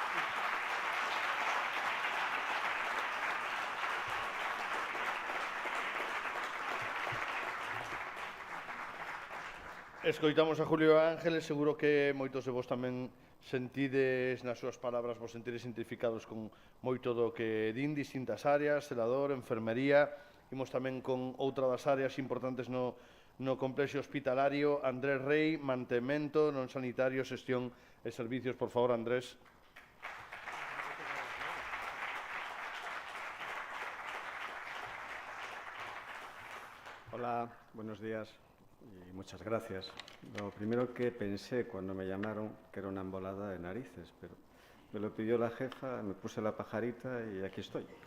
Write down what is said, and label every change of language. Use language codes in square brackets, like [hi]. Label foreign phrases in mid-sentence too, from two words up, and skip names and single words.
[gl] Escoitamos a Julio Ángeles, seguro que moitos de vos tamén sentides nas súas palabras, vos sentides identificados con moito do que din distintas áreas, celador, enfermería. Imos tamén con outra das áreas importantes no complexo hospitalario, Andrés Rey, mantemento non sanitario, xestión e servicios. Por favor, Andrés. [es] Hola, buenos días y muchas gracias. Lo primero que pensé cuando me llamaron que era una embolada de narices, pero me lo pidió la jefa, me puse la pajarita y aquí estoy.